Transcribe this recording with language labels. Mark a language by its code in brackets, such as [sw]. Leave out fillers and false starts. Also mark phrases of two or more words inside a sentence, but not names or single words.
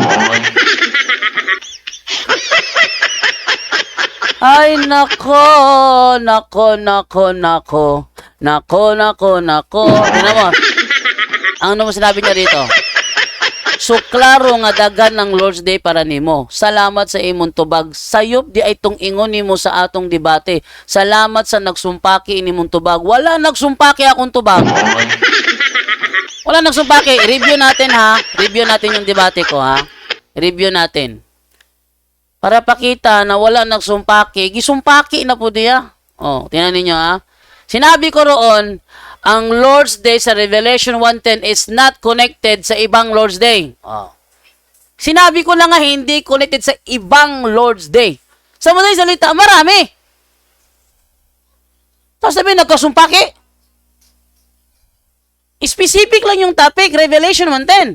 [tl] Ay, nako, nako, nako, nako. Nako, nako, nako. Tingnan mo. Ano mo sinabi niya dito? [ceb] So, klaro nga dagan ng Lord's Day para nimo. Salamat sa imong tubag. Sayop di ay tong ingon nimo sa atong debate. Salamat sa nagsumpaki inimong tubag. Wala nagsumpaki akong tubag. Wala nagsumpaki. [tl] Review natin ha. Review natin yung debate ko ha. Review natin. [ceb] Para pakita na wala nagsumpaki. Gisumpaki na po diya. [tl] Oh, tingnan niyo ha. Sinabi ko roon, ang Lord's Day sa Revelation 1:10 [en] is not connected [tl] sa ibang Lord's Day. Oh. Sinabi ko na nga hindi connected sa ibang Lord's Day. Sa madaling salita, marami. Tapos sabi, nagkasumpaki. Specific lang yung topic, Revelation 1:10.